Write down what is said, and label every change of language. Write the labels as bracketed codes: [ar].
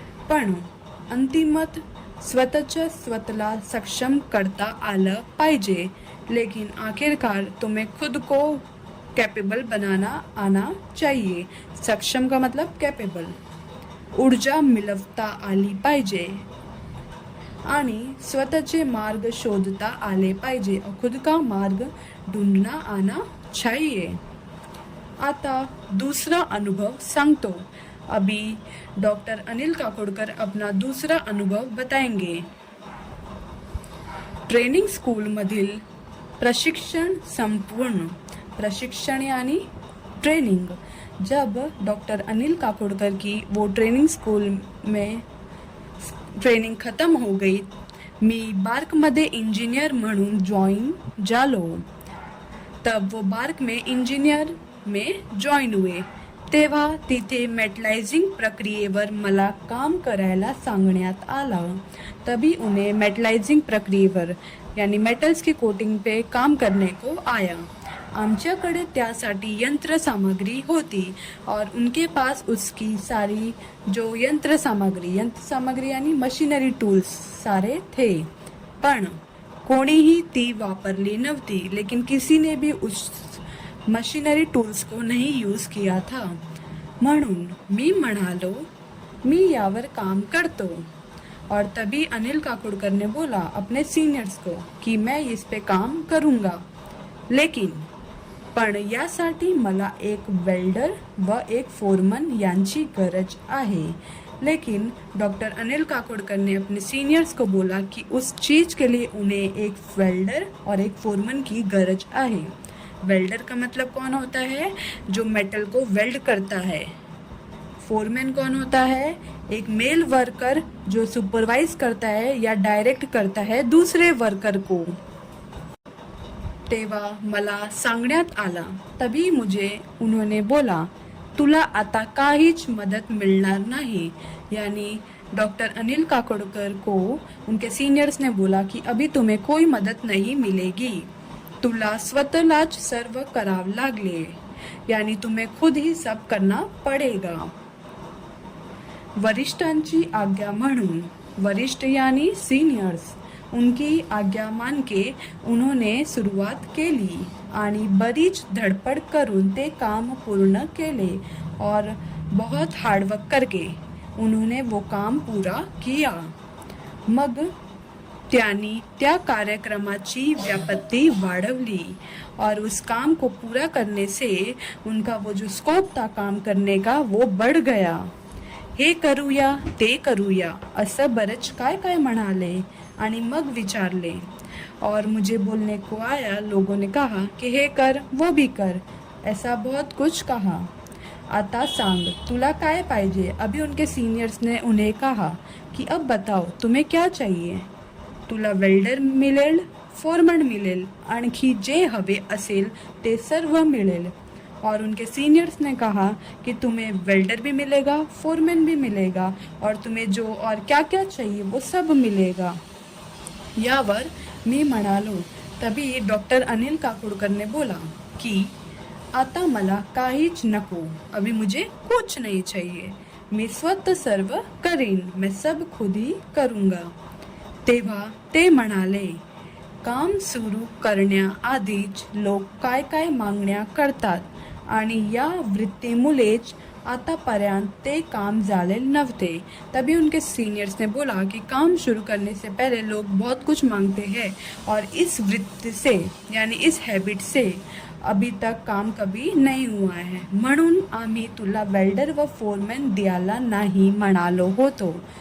[mr] पण अंतिमत स्वतःला सक्षम करता आलं पाहिजे. [hi] लेकिन आखिरकार तुम्हें खुद को कैपेबल बनाना आना चाहिए. सक्षम का मतलब कैपेबल. [mr] ऊर्जा मिळवता आली पाहिजे आणि स्वतःचे मार्ग शोधता आले पाहिजे [hi] और खुद का मार्ग ढूंढना आना चाहिए. [mr] आता दूसरा अनुभव सांगतो. [hi] अभी डॉक्टर अनिल काकोडकर अपना दूसरा अनुभव बताएंगे. [mr] ट्रेनिंग स्कूल मधील प्रशिक्षण संपूर्ण. [hi] प्रशिक्षण यानी ट्रेनिंग. जब डॉक्टर अनिल काकोडकर की वो ट्रेनिंग स्कूल में ट्रेनिंग खत्म हो गई, [mr] मी बार्कमध्ये इंजिनियर म्हणून जॉइन झालो. [hi] तब वो बार्क में इंजिनियर में जॉइन हुए. [mr] तेव्हा तिथे मेटलायझिंग प्रक्रियेवर मला काम करायला सांगण्यात आलं. [hi] तभी उन्हें मेटलायझिंग प्रक्रियेवर यानी मेटल्स की कोटिंग पे काम करने को आया. [mr] आमच्याकडे त्यासाठी यंत्र सामग्री होती [hi] और उनके पास उसकी सारी जो यंत्र सामग्री यानी मशीनरी टूल्स सारे थे, [mr] पण कोणीही ती वापरली नव्हती. [hi] लेकिन किसी ने भी उस मशीनरी टूल्स को नहीं यूज किया था. [mr] म्हणून मी म्हणालो, मी यावर काम करतो. [hi] और तभी अनिल काकोडकर ने बोला अपने सीनियर्स को की मैं इस पे काम करूंगा, लेकिन [mr] पण यासाठी मला एक वेल्डर व एक फोरमन यांची गरज आहे. [hi] लेकिन डॉक्टर अनिल काकोडकर ने अपने सीनियर्स को बोला कि उस चीज़ के लिए उन्हें एक वेल्डर और एक फोरमन की [mr] गरज आहे. [hi] वेल्डर का मतलब कौन होता है? जो मेटल को वेल्ड करता है. फोरमैन कौन होता है? एक मेल वर्कर जो सुपरवाइज करता है या डायरेक्ट करता है दूसरे वर्कर को. [mr] तेव्हा मला सांगण्यात आला. [hi] तभी मुझे उन्होंने बोला [mr] तुला आता काहीच मदत मिळणार नाही. [hi] यानी डॉक्टर अनिल काकोडकर को उनके सीनियर्स ने बोला कि अभी तुम्हें कोई मदत नहीं मिलेगी, [mr] तुला स्वतःलाच सर्व करावं लागले, [hi] यानी तुम्हें खुद ही सब करना पड़ेगा. [mr] वरिष्ठांची आज्ञा म्हणून, [hi] वरिष्ठ यानी सीनियर्स, उनकी आज्ञा मान के उन्होंने [mr] सुरुवात केली आणि बरीच धडपड करून ते काम पूर्ण केले [hi] और बहुत हार्डवर्क करके उन्होंने वो काम पूरा किया. [mr] मग त्यांनी त्या कार्यक्रमाची व्याप्ती वाढवली [hi] और उस काम को पूरा करने से उनका वो जो स्कोप था काम करने का वो बढ़ गया. [mr] हे करूया ते करूया असं बरेच काय काय म्हणाले आणि मग विचारले [hi] और मुझे बोलने को आया. लोगों ने कहा कि हे कर वो भी कर, ऐसा बहुत कुछ कहा. [mr] आता सांग तुला काय पाहिजे. [hi] अभी उनके सीनियर्स ने उन्हें कहा कि अब बताओ तुम्हें क्या चाहिए. [mr] तुला वेल्डर मिळेल, फोरमन मिळेल, आणखी जे हवे असेल ते सर्व मिळेल. [hi] और उनके सीनियर्स ने कहा कि तुम्हें वेल्डर भी मिलेगा, फोरमैन भी मिलेगा और तुम्हें जो और क्या क्या चाहिए वो सब मिलेगा. [mr] यावर मी म्हणालो. [hi] तभी डॉक्टर अनिल काकोडकर ने बोला कि [mr] आता मला काहीच नको, [hi] अभी मुझे कुछ नहीं चाहिए, [mr] मी स्वतः सर्व करीन, [hi] मैं सब खुद ही करूँगा. [mr] तेव्हा ते म्हणाले काम सुरू करण्याआधीच लोक काय काय मागण्या करतात आणि या वृत्तीमुळेच आतापर्यंत ते काम झाले नव्हते. [hi] तभी उनके सीनियर्स ने बोला कि काम शुरू करने से पहले लोग बहुत कुछ मांगते हैं और इस वृत्ति से यानी इस हैबिट से अभी तक काम कभी नहीं हुआ है, [mr] म्हणून आम्ही तुला वेल्डर व फोरमैन द्यायला नाही म्हणालो होतो.